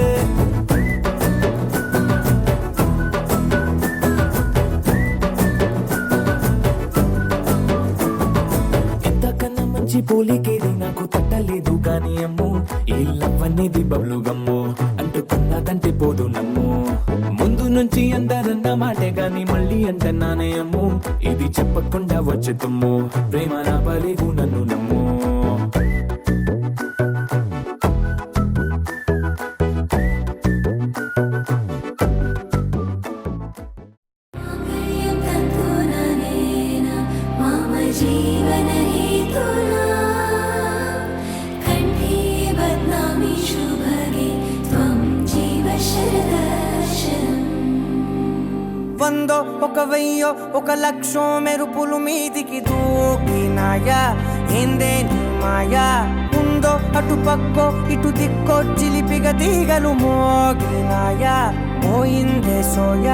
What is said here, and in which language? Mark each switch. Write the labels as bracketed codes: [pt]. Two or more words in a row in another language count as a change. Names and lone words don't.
[te] ఎంతకన్నా మంచి పోలికేది నాకు తట్టలేదు కానీ అమ్ము ఈ లవ్ అనేది [en] bubble gum [te] అంటుకున్నదంటే పోదు నమ్ము ముందు నుంచి అందరన్న మాటే గాని మళ్ళీ అంటన్నానే అమ్ము ఇది చెప్పకుండా వచ్చే తుమ్ము ప్రేమ నా పలేగు నన్ను నమ్ము [sa] मम जीवन हेतुना कण्ठे बध्नामि शुभगे त्वं जीव शरदर्शनम् [te] వందో ఒక వెయ్యో ఒక లక్షో మెరుపులు మీదికి దూకినాయా ఏందే నీ మాయా ఉందో అటు పక్కో ఇటు దిక్కో చిలిపిగ తీగలు మోగినాయా పోయిందే సోయా